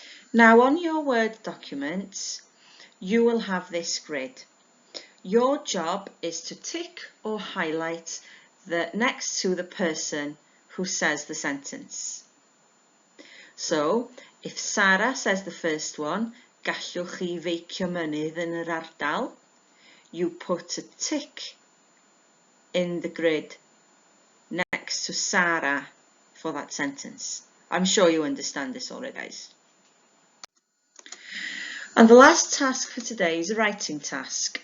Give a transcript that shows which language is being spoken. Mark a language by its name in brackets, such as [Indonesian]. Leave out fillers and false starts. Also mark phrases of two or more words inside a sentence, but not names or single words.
[English] Now on your Word document, you will have this grid. Your job is to tick or highlight next to the person who says the sentence. So, if Sarah says the first one, [Welsh] gallwch chi feicio mynydd yn yr ardal, [English] you put a tick in the grid next to Sarah for that sentence. I'm sure you understand this already, guys. And the last task for today is a writing task.